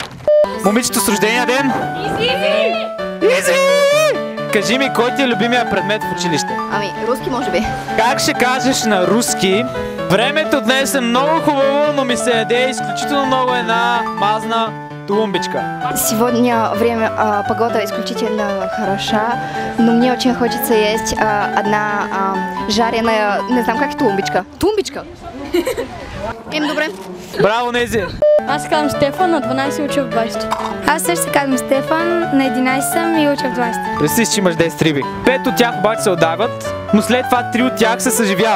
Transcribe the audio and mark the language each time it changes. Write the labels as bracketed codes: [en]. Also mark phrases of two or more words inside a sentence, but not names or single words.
[bg] Момичето с рождения ден. Изи! Кажи ми, кой ти е любимия предмет в училище? Ами, руски може би. Как ще кажеш на руски? Времето днес е много хубаво, но ми се яде изключително много една мазна тумбичка. [ru] Сегодня погода исключительно хороша, но мне очень хочется есть одна жареная, [bg] не знам как [ru] тумбичка. [bg] Тумбичка? Добре. Браво, Нези! Аз се казвам Стефан, на 12 уча в 20. Аз също се казвам Стефан, на 11 съм и уча в 20. Представи си, че имаш 10 риби. 5 от тях обаче се отдават, но след това 3 от тях се съживяват.